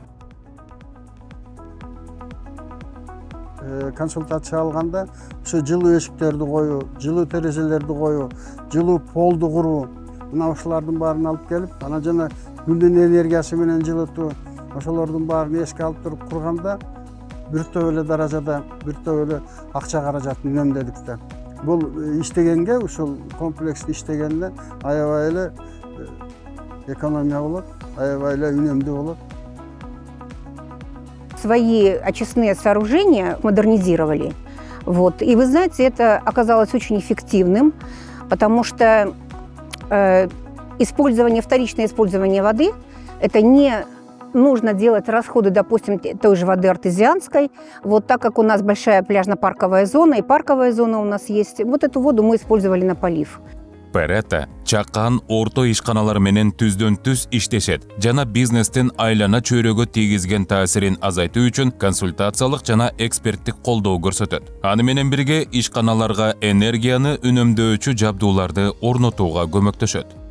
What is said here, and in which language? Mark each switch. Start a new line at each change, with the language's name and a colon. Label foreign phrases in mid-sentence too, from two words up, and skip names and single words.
Kyrgyz: Консультация алганда ошо жылуу эшиктерди коюу, жылуу терезелерди коюу, жылуу полду куруу, мына ушулардын баарын алып келип, анан жана күндүн энергиясы менен жылытуу, ошолордун баарын эске алып туруп курганда бир топ эле даражада, бир топ эле акча каражатын үнөмдөдүк да. Бул иштегенге, ушул комплекс иштегенде аябай эле экономия болот, аябай эле үнөмдүү болот.
Russian: Свои очистные сооружения модернизировали. И вы знаете, это оказалось очень эффективным, потому что вторичное использование воды, это не нужно делать расходы, допустим, той же воды артезианской. Так как у нас большая пляжно-парковая зона и парковая зона у нас есть, эту воду мы использовали на полив.
Kyrgyz: Перета чакан орто ишканалар менен түздөн-түз иштешет жана бизнестин айлана чөйрөгө тийгизген таасирин азайтуу үчүн консультациялык жана эксперттик колдоо көрсөтөт. Аны менен бирге ишканаларга энергияны үнөмдөөчү жабдууларды орнотууга көмөктөшөт.